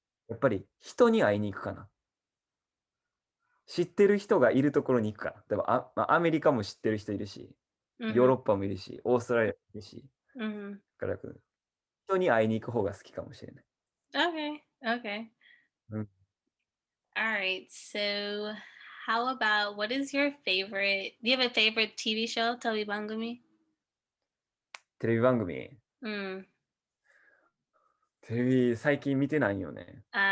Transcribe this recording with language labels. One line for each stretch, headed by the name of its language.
Japanese: やっぱり人に会いに行くかな。知ってる人がいるところに行くかな。でもまあ、アメリカも知ってる人いるし、ヨーうん、ロッパもいるし、オーストラリアもいるし、うん。だから人に会いに行く方が好きかもしれない。
English: Okay, okay. うん、 Alright, so how about what is your favorite do you have a favorite TV show, テレビ番組?
Japanese: テレビ番組、うん。テレビ最近見てないよね。